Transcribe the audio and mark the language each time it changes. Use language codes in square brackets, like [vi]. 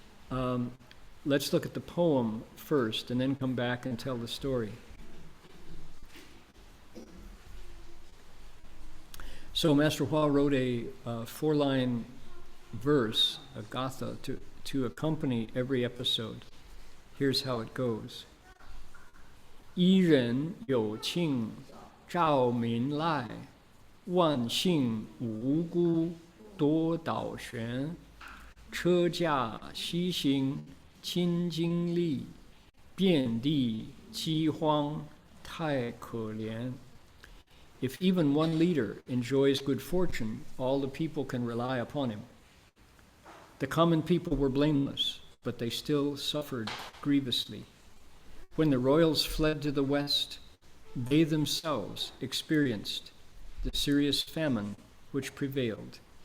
[en] Let's look at the poem first and then come back and tell the story. So Master Hua wrote a 4-line verse, a gatha, to accompany every episode. Here's how it goes. [zh] 一人有庆照民来，万姓无辜多倒悬。车驾西行亲经历，遍地饥荒太可怜。 [en] If even one leader enjoys good fortune, all the people can rely upon him. The common people were blameless, but they still suffered grievously. When the royals fled to the west, they themselves experienced the serious famine which prevailed.